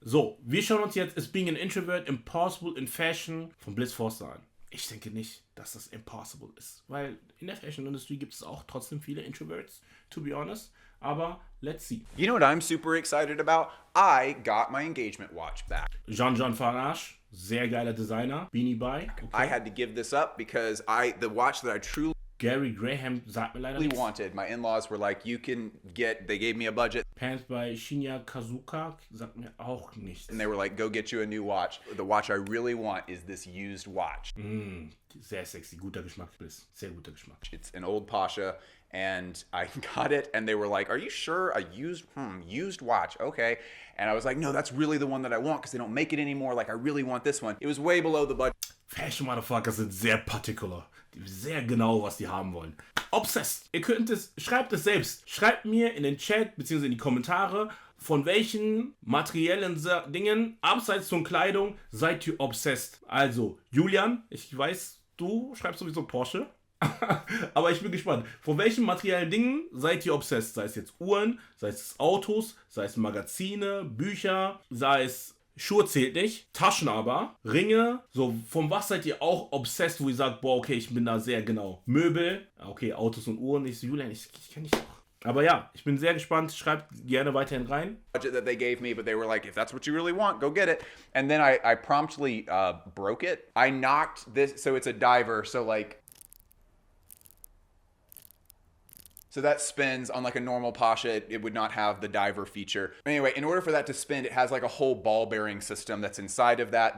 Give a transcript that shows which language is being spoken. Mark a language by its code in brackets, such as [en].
[de] So, wir schauen uns jetzt Is Being an Introvert Impossible in Fashion von Bliss Forster an. Ich denke nicht, dass das impossible ist, weil in der Fashion-Industrie gibt es auch trotzdem viele Introverts, [en] to be honest. [de] Aber [en] let's see. You know what I'm super excited about? I got my engagement watch back. [de] Jean Farage, sehr geiler Designer. Beanie Bye. Okay. [en] I had to give this up because the watch that I truly [de] Gary Graham sagt mir leider nichts. [en] wanted. My in-laws were like, they gave me a budget. [de] Pants bei Shinya Kazuka sagt mir auch nichts. [en] And they were like, go get you a new watch. The watch I really want is this used watch. [de] Sehr sexy, guter Geschmack, Bliss. Sehr guter Geschmack. [en] It's an old Pasha, and I got it, and they were like, are you sure? A used watch, okay. And I was like, no, that's really the one that I want, because they don't make it anymore. Like, I really want this one. It was way below the budget. [de] Fashion Motherfuckers sind sehr particular. Sehr genau, was die haben wollen. Obsessed. Ihr könnt es, schreibt es selbst. Schreibt mir in den Chat, beziehungsweise in die Kommentare, von welchen materiellen Dingen, abseits von Kleidung, seid ihr obsessed. Also, Julian, ich weiß, du schreibst sowieso Porsche. Aber ich bin gespannt. Von welchen materiellen Dingen seid ihr obsessed? Sei es jetzt Uhren, sei es Autos, sei es Magazine, Bücher, sei es Schuhe zählt nicht, Taschen aber, Ringe, so von was seid ihr auch obsessed, wo ihr sagt, boah, okay, ich bin da sehr genau. Möbel, okay, Autos und Uhren, ich so, Julian, ich kenne dich auch. Aber ja, ich bin sehr gespannt, schreibt gerne weiterhin rein. [en] Budget that they gave me, but they were like, if that's what you really want, go get it. And then I promptly broke it. I knocked this, so it's a diver, so like, so that spins on like a normal Pasha, it would not have the diver feature. Anyway, in order for that to spin, it has like a whole ball bearing system that's inside of that.